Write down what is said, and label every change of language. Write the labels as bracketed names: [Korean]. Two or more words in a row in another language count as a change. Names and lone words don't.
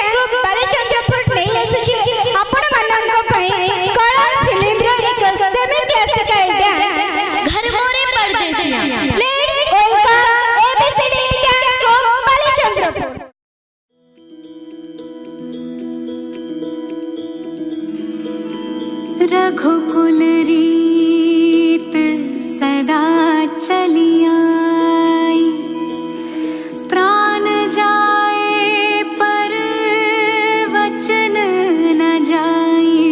[Odia] ଗ୍ରୁପ ବାଲିଚନ୍ଦ୍ରପୁର ନେଇ ଆସୁଛି ଆପଣମାନଙ୍କ ପାଇଁ କଳା ଫିଲ୍ମର ଏକ [English] semi classical dance [Hindi] घर मोरे परदेसिया। [English] please welcome ABCD dance group Balichandrapur. [Hindi] रघुकुल रीत सदा चली आई प्राण जाए पर वचन न जाए